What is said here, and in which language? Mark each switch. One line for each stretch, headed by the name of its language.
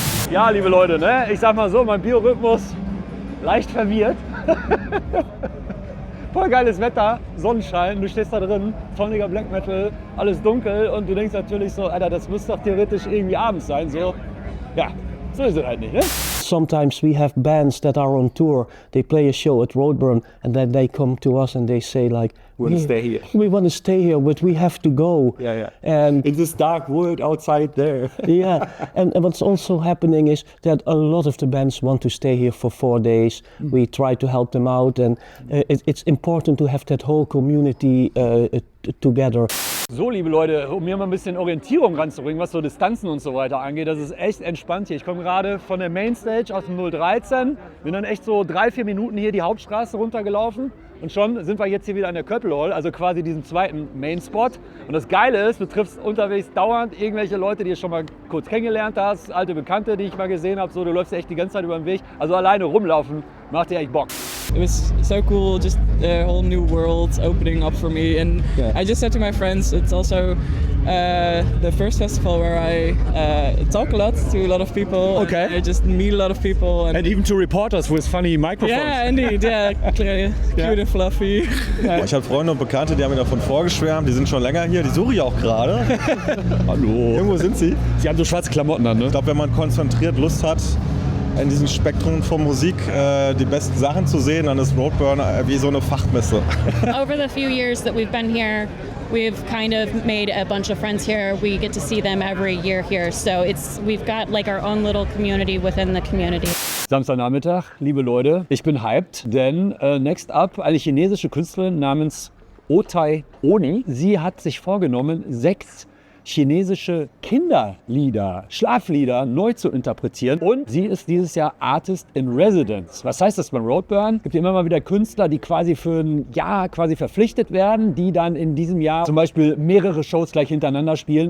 German: Ja, liebe Leute, ne? Ich sag mal so, mein Biorhythmus leicht verwirrt. Voll geiles Wetter, Sonnenschein, du stehst da drin, sonniger Black Metal, alles dunkel und du denkst natürlich so, Alter, das müsste doch theoretisch irgendwie abends sein. So, ja, so ist es halt nicht, ne?
English: Sometimes we have bands that are on tour. They play a show at Roadburn and then they come to us and they say like, We want to stay here. We want to stay here, but we have to go. Yeah. And in this dark world outside there. Yeah, and what's also happening is that a lot of the bands want to stay here for 4 days. We try to help them out, and it's important to have that whole community together.
German: So, liebe Leute, um mir mal ein bisschen Orientierung ranzubringen, was so Distanzen und so weiter angeht, das ist echt entspannt hier. Ich komme gerade von der Mainstage aus dem 013, bin dann echt so 3-4 Minuten hier die Hauptstraße runtergelaufen und schon sind wir jetzt hier wieder an der Köppel Hall, also quasi diesem zweiten Main-Spot. Und das Geile ist, du triffst unterwegs dauernd irgendwelche Leute, die du schon mal kurz kennengelernt hast, alte Bekannte, die ich mal gesehen habe, so, du läufst echt die ganze Zeit über den Weg. Also alleine rumlaufen macht dir echt Bock.
English: It was so cool, just a whole new world opening up for me. And I just said to my friends, it's also the first festival where I talk a lot to a lot of people. Okay. I just meet a lot of people. And even to reporters with funny microphones. Yeah, indeed, yeah, cute and fluffy.
German: Ich habe Freunde und Bekannte, die haben mir davon vorgeschwärmt, die sind schon länger hier, die suche ich auch gerade. Hallo. Irgendwo sind sie. Sie haben so schwarze Klamotten an, ne? Ich glaube, wenn man konzentriert Lust hat, in diesem Spektrum von Musik die besten Sachen zu sehen, dann ist Roadburn wie so eine Fachmesse.
English: Over the few years that we've been here, we've kind of made a bunch of friends here. We get to see them every year here. So we've got like our own little community within the community.
German: Samstagnachmittag, liebe Leute, ich bin hyped, denn next up eine chinesische Künstlerin namens Otai Oni. Sie hat sich vorgenommen, 6 chinesische Kinderlieder, Schlaflieder neu zu interpretieren. Und sie ist dieses Jahr Artist in Residence. Was heißt das beim Roadburn? Es gibt immer mal wieder Künstler, die quasi für ein Jahr quasi verpflichtet werden, die dann in diesem Jahr zum Beispiel mehrere Shows gleich hintereinander spielen.